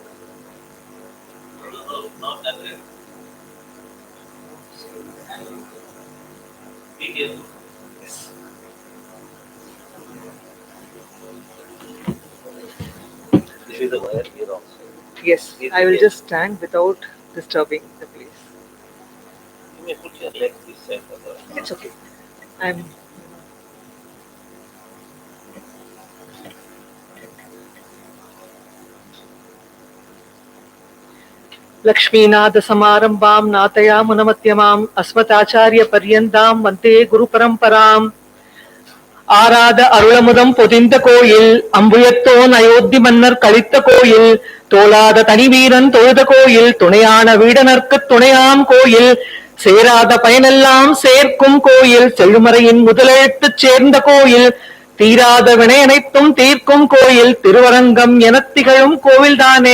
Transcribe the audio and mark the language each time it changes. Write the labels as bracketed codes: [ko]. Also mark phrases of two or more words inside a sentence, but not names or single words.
[en] Not that way. Yes. This is the wire here also. Yes, I will just stand without disturbing the place. You may put your legs this side. It's okay. I'm. [sa] लक्ष्मीनाथ समारंभां नाथयामुनमध्यमाम् अस्मदाचार्य पर्यन्तां वन्दे गुरु परंपराम् [ta] ஆராத அருளமுதம் பொதிந்த கோயில் அம்புயத்தோன் அயோத்தி மன்னர் கழித்த கோயில் தோளாத தனிவீரன் தொழுத கோயில் துணையான வீடனர்க்கு துணையாம் கோயில் சேராத பயனெல்லாம் சேர்க்கும் கோயில் செழுமறையின் முதலெழுத்து சேர்ந்த கோயில் தீராத வினை அனைத்தும் தீர்க்கும் கோயில் திருவரங்கம் எனத் திகழும் கோவில்தானே.